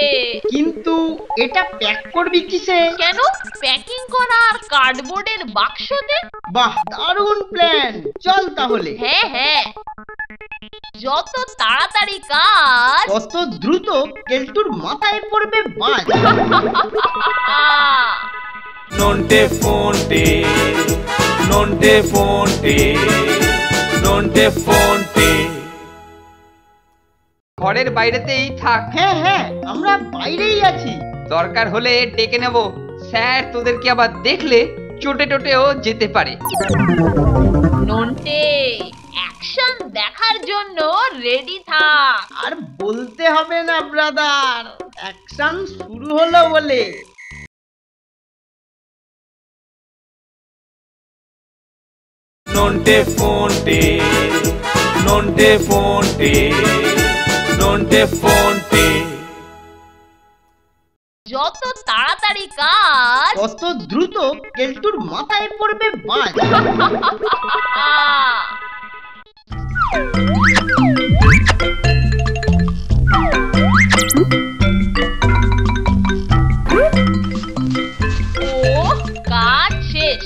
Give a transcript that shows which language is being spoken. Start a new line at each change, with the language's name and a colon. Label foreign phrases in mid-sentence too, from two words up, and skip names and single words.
Bangla: কিন্তু এটা প্যাক করবি কিসে? কেন? প্যাকিং করা আর কার্ডবোর্ডের বাক্সতে। বাহ, দারুণ প্ল্যান। চল তাহলে। হ্যাঁ, যত তাড়াতাড়ি কাজ তত দ্রুত কেলটুর মাথায় পড়বে বাজ। Nonte fonte, nonte fonte, nonte fonte. ঘরের বাইরেতেই থাক, হ্যাঁ, আমরা বাইরেই আছি। দরকার হলে ডেকে নেব। স্যার তোদেরকে আবার দেখলে চোটে টোটেও যেতে পারে। নন্টে, অ্যাকশন দেখার জন্য রেডি থাক। আর বলতে হবে না ব্রাদার, অ্যাকশন শুরু হলো বলে। Nonte fonte, nonte fonte, nonte fonte. যত তাড়াতাড়ি কাজ তত দ্রুত কেলটুর মাথায় পড়বে বাজ। ও কাজ শেষ।